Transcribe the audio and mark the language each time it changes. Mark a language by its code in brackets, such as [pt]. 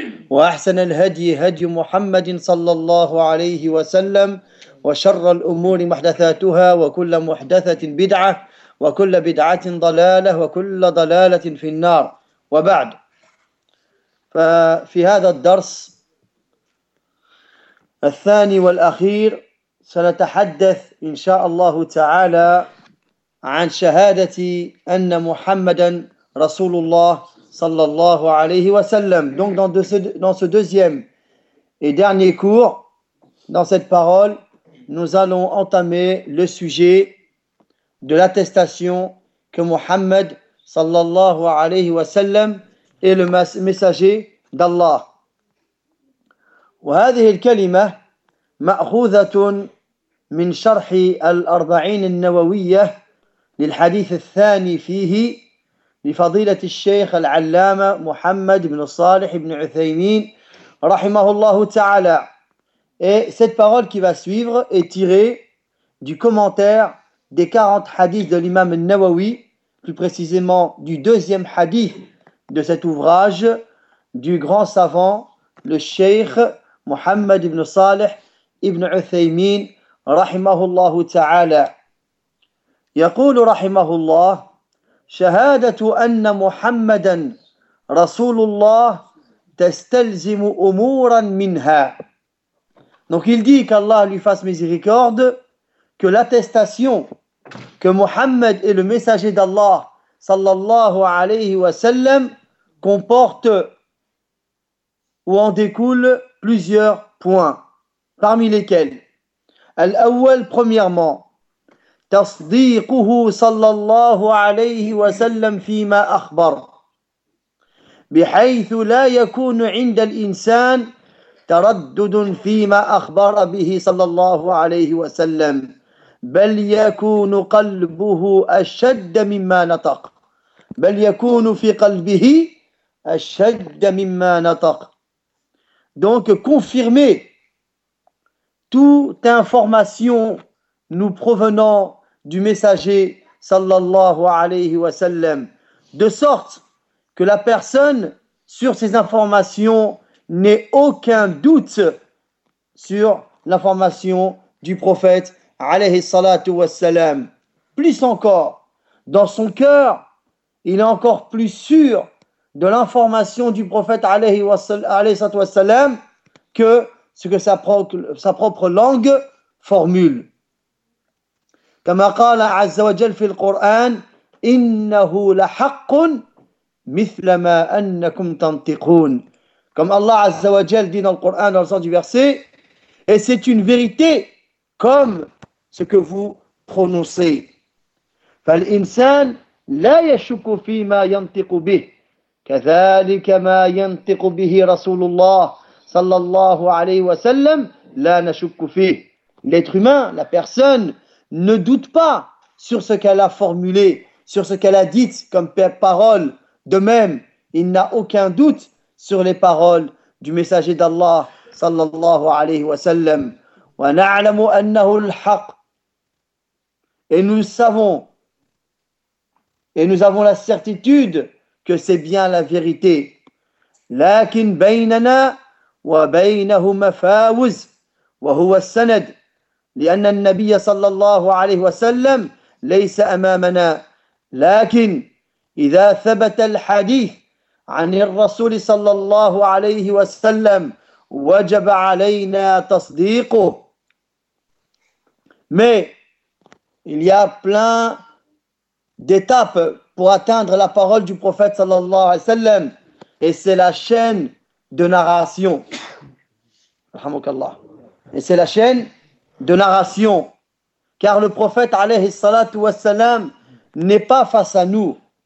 [ar] وأحسن الهدي هدي محمد صلى الله عليه وسلم وشر الأمور محدثاتها وكل محدثة بدعة وكل بدعة ضلالة وكل ضلالة في النار وبعد ففي هذا الدرس الثاني والأخير سنتحدث إن شاء الله تعالى عن شهادة أن محمداً رسول الله صلى الله عليه وسلم. [fr] Donc dans ce deuxième et dernier cours, dans cette parole, nous allons entamer le sujet de l'attestation que Muhammad صلى الله عليه وسلم est le messager d'Allah. [ar] وهذه الكلمة مأخوذة من شرح الأربعين النووية للحديث الثاني فيه لفضيلة الشيخ العلامة محمد بن الصالح بن عثيمين رحمه الله تعالى. [fr] Et cette parole qui va suivre est tirée du commentaire des 40 hadiths de l'imam al-Nawawi, plus précisément du deuxième hadith de cet ouvrage du grand savant, le Cheikh Muhammad ibn Salih ibn Uthaymeen, رحمه الله تعالى. [ar] يقول رحمه الله شهادة أن محمدا رسول الله تستلزم أمورا منها. [fr] Donc il dit qu'Allah lui fasse miséricorde que l'attestation que Mohammed est le messager d'Allah sallallahu alayhi wa sallam comporte ou en découle plusieurs points, parmi lesquels [ar] الأول [fr] premièrement [ar] تصديقه صلى الله عليه وسلم فيما أخبر بحيث لا يكون عند الإنسان تردد فيما أخبر به صلى الله عليه وسلم بل يكون قلبه أشد مما نطق بل يكون في قلبه أشد مما نطق. [fr] Donc confirmer toute information nous provenant du messager sallallahu alayhi wa sallam, de sorte que la personne sur ces informations n'ait aucun doute sur l'information du prophète alayhi salatu wa sallam. Plus encore, dans son cœur, il est encore plus sûr de l'information du prophète alayhi salatu wa sallam que ce que sa propre langue formule. [ar] كما قال عز وجل في القرآن إنه لحق مثل ما أنكم تنطقون. كما الله عز وجل [fr] dit dans le Coran dans le sens du verset et c'est une vérité comme ce que vous prononcez. [ar] فالإنسان لا يشك فيما ينطق به كذلك ما ينطق به رسول الله صلى الله عليه وسلم لا نشك فيه. [fr] L'être humain, la personne, ne doute pas sur ce qu'elle a formulé, sur ce qu'elle a dit comme parole. De même, il n'a aucun doute sur les paroles du messager d'Allah sallallahu alayhi wa sallam. [ar] Wa na'lamu annahu al-haq. [fr] Et nous savons, et nous avons la certitude que c'est bien la vérité. [ar] Lakin baynana wa baynahu mafawuz wa huwa as-sanad. لأن النبي صلى الله عليه وسلم ليس أمامنا لكن إذا ثبت الحديث عن الرسول صلى الله عليه وسلم وجب علينا تصديقه. [fr] Mais il y a plein d'étapes pour atteindre la parole du prophète sallallahu alayhi wa sallam, et c'est la chaîne de narration. Et c'est la chaîne de narration. Car le prophète alayhi salatu wa sallam n'est pas face à nous.